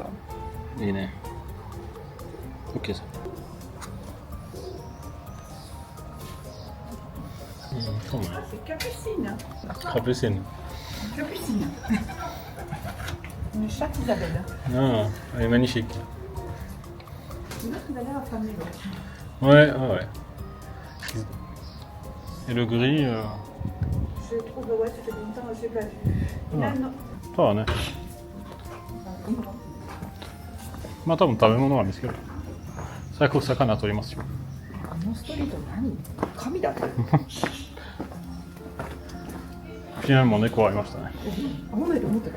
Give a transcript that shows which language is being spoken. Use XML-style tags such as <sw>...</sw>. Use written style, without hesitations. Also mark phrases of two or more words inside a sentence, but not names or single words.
<ja>いいね。OK さ。そうね。Capucine.</ja> <fr>Une chatte Isabelle. Ah, elle est magnifique. Tu vois, tu as l'air affamé. Ouais, ouais, ouais. Et le gris, Je trouve, ouais, ça fait longtemps que je l'ai pas vu. Ah. Là, non.</fr> <ja>そうだね。まあ多分食べ物は見つける。最高魚取りますよ。あのストリート何？神だって。昨日も猫はいましたね。会わないと思ってた。</ja>